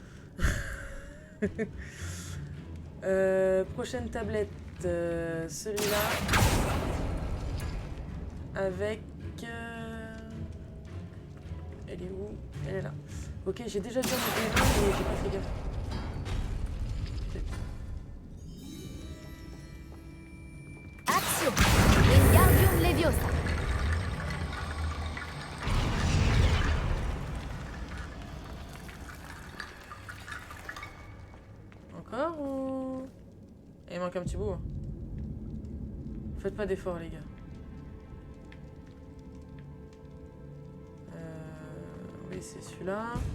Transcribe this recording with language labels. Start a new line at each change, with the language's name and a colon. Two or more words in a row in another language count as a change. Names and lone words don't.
French: Prochaine tablette, celui-là. Avec... Elle est où? Elle est là. Ok, j'ai déjà déjà monté un, mais j'ai pas fait gaffe. Axio. Wingardium Leviosa. Encore ou... Il manque un petit bout. Hein. Faites pas d'efforts les gars. Oui, c'est celui-là.